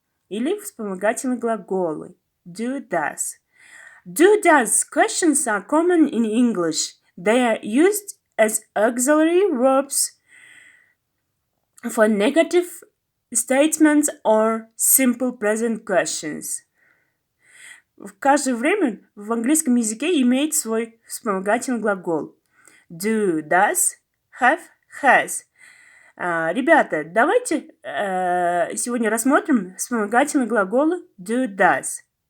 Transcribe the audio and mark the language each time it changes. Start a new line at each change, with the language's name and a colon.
Russian: Или вспомогательные глаголы.
English: Do, does. Do, does questions are common in English. They are used as auxiliary verbs for negative statements or simple present questions.
Russian: В каждое время в английском языке имеет свой вспомогательный глагол.
English: Do, does, have, has.
Russian: Ребята, давайте сегодня рассмотрим вспомогательные глаголы do, does.